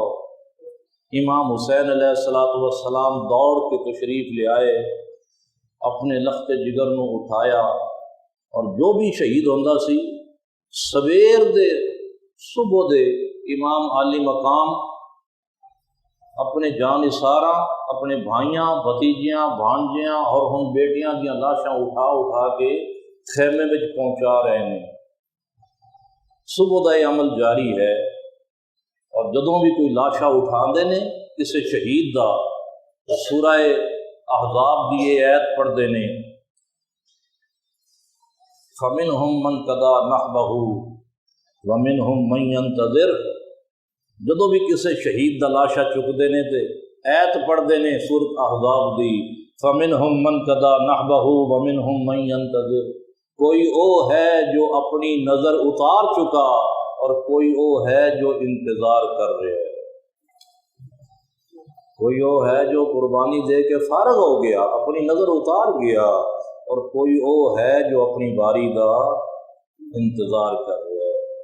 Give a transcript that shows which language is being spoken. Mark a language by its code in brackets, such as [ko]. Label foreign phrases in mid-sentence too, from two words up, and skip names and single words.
[pa] امام حسین علیہ السلام دوڑ کے تشریف لے آئے، اپنے لخت جگر نو اٹھایا، اور جو بھی شہید ہوندا سی سویر دے صبح دے امام عالی مقام اپنے جانثاراں، اپنے بھائیاں بھتیجیاں بھانجیاں اور ہن بیٹیاں دیاں لاشاں اٹھا اٹھا کے خیمے وچ پہنچا رہے ہیں۔ صبح دا یہ عمل جاری ہے، اور جدوں بھی کوئی لاشا اٹھاندے نے کسی شہید دا تو سورہ احزاب دی یہ آیت پڑھدے نے [ar] فَمِنْهُمْ مَنْ قَضَىٰ نَحْبَهُ وَمِنْهُمْ مَنْ يَنْتَظِرُ۔ [pa] جدوں بھی کسی شہید دا لاشا چکدے نے تے آیت پڑھدے نے سورۃ احزاب دی [ar] فَمِنْهُمْ مَنْ قَضَىٰ نَحْبَهُ وَمِنْهُمْ مَنْ يَنْتَظِرُ۔ [pa] کوئی او ہے جو اپنی نظر اتار چکا، اور کوئی او ہے جو انتظار کر رہے ہے۔ کوئی او ہے جو قربانی دے کے فارغ ہو گیا، اپنی نظر اتار گیا، اور کوئی او ہے جو اپنی باری دا انتظار کر رہا ہے۔